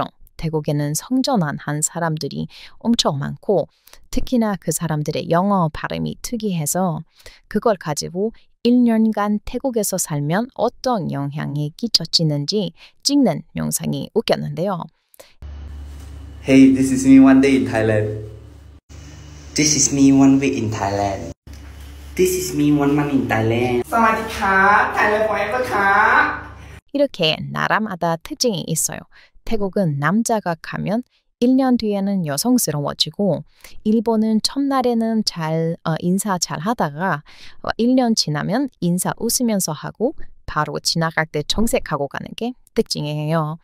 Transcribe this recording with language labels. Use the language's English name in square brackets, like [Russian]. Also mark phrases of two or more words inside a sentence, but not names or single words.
[Korean] 태국에는 성전환한 사람들이 엄청 많고 특히나 그 사람들의 영어 발음이 특이해서 그걸 가지고 1년간 태국에서 살면 어떤 영향이 끼쳐지는지 찍는 영상이 웃겼는데요. [English] Hey, this is me one day in Thailand. This is me one week in Thailand. This is me one month in Thailand. [Thai] สวัสดีครับไทยแลนด์ forever ครับ [Korean] 이렇게 나라마다 특징이 있어요. 태국은 남자가 가면 1년 뒤에는 여성스러워지고 일본은 첫날에는 인사 잘 하다가 1년 지나면 인사 웃으면서 하고 바로 지나갈 때 정색하고 가는 게 특징이에요.